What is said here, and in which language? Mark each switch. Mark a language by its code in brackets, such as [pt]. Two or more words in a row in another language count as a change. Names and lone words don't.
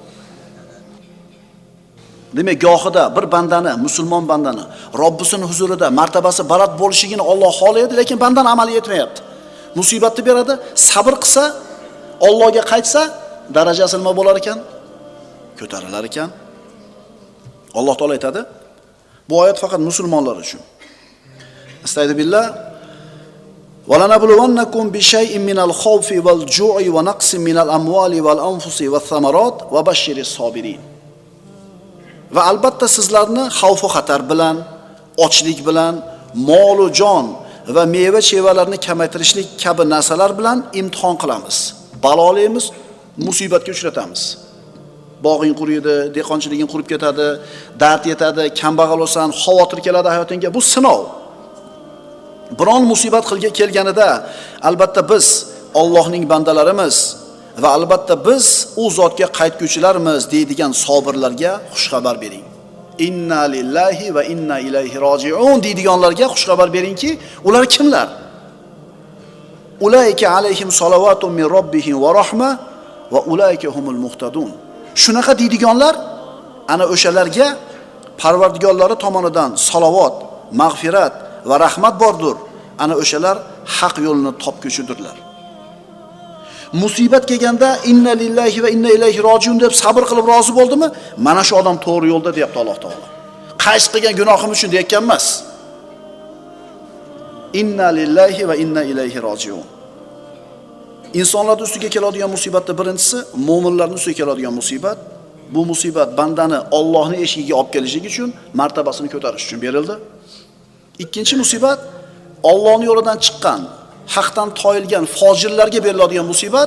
[uz] Demak, gohida bir bandani, musulmon bandani Robbisining huzurida martabasi baland bo'lishligini Alloh xohlaydi, lekin bandan amali yetmayapti. Musibatni beradi, sabr qilsa, Allohga qaytsa, darajasi nima bo'lar ekan? Ko'tarilar ekan. Alloh taolo aytadi, bu oyat faqat musulmonlar uchun. Astagfirullah. [ar] وَلَنَبْلُوَنَّكُمْ بِشَيْءٍ مِنَ الْخَوْفِ وَالْجُوعِ وَنَقْصٍ مِنَ الْأَمْوَالِ وَالْأَنْفُسِ وَالثَّمَرَاتِ وَبَشِّرِ الصَّابِرِينَ. [uz] Va albatta sizlarni xavf xatar bilan, ochlik bilan, mol va jon va meva-chevalarni kamaytirishlik kabi narsalar bilan imtihon qilamiz. Balolaymiz, musibatga uchratamiz. Bog'ing quriydi, dehqonchiliging qurib ketadi, dard yetadi, kambag'al bo'lsan, xavotir keladi hayotingga. Bu sinov. Biron musibat kelganida albatta biz Allohning bandalarimiz va albatta biz u zotga qaytguvchilarmiz deydigan sabirlarga xushxabar bering. [ar] إنا لله وإنا إليه راجعون [uz] deydiganlarga xushxabar beringki, ular kimlar? [ar] أولئك عليهم صلوات من ربهم ورحمة وأولئك هم المهتدون. [uz] Shunaqa deydiganlar ana o'shalarga Parvardigorlari tomonidan salovat, mag'firat va rahmat bordir. Ana o'shalar haq yo'lni topguchidirlar. Musibat kelganda [ar] إنا لله وإنا إليه راجعون [uz] deb sabr qilib rozi bo'ldimi? Mana shu odam to'g'ri yo'lda deyapti Alloh taolo. Qaysi qilgan gunohim uchun deyotgan emas. [ar] إنا لله وإنا إليه راجعون. [uz] Insonlar ustiga keladigan musibatning birinchisi mo'minlarning ustiga keladigan musibat. Bu musibat bandani Allohning eshigiga olib kelishligi uchun, martabasini ko'tarish uchun berildi. Ikkinchi musibat Allohning yo'lidan chiqqan, haqdan toyilgan fojirlarga beriladigan musibat.